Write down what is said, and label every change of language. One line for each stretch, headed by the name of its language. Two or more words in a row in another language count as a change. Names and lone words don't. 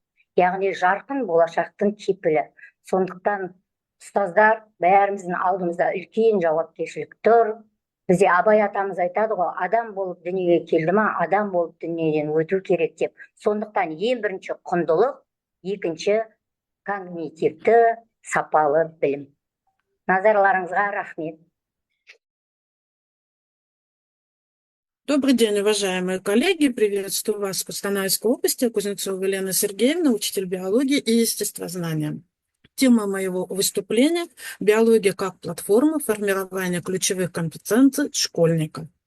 Kazakh: Яғни жарқын болашақтың кепілі. Сондықтан ұстаздар, бәріміздің алдымызда үлкен жауапкершілік тұр. Бізде Абай атамыз айтады ғой, адам болып дүниеге келді ма, адам болып дүниеден өту керек деп. Сондықтан ең бірінші құндылық, екінші когнитивті, сапалы білім. Назарларыңызға рахмет.
Russian: Добрый день, уважаемые коллеги. Приветствую вас в Костанайской области. Кузнецова Елена Сергеевна, учитель биологии и естествознания. Тема моего выступления – биология как платформа формирования ключевых компетенций школьника.